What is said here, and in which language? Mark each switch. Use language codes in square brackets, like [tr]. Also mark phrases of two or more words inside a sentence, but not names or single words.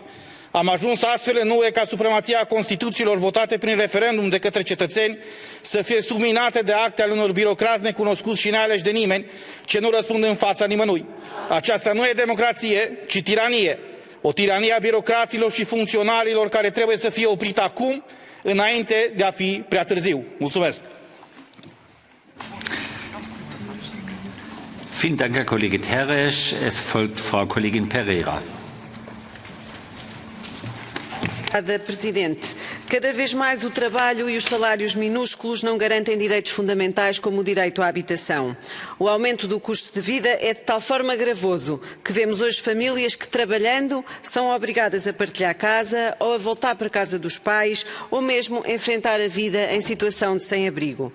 [ro] Am ajuns astfel în UE ca supremația Constituțiilor votate prin referendum de către cetățeni să fie subminate de acte ale unor birocrați necunoscuți și nealeși de nimeni, ce nu răspund în fața nimănui. Aceasta nu e democrație, ci tiranie. O tiranie a birocraților și funcționarilor care trebuie să fie oprită acum, înainte de a fi prea târziu. Mulțumesc! [de] Vielen Dank, Herr Kollege Teresch. Es folgt Frau Kollegin Pereira. [pt] Obrigada, Presidente. Cada vez mais o trabalho e os salários minúsculos não garantem direitos fundamentais como o direito à habitação. O aumento do custo de vida é de tal forma gravoso que vemos hoje famílias que, trabalhando, são obrigadas a partilhar casa ou a voltar para a casa dos pais ou mesmo enfrentar a vida em situação de sem-abrigo.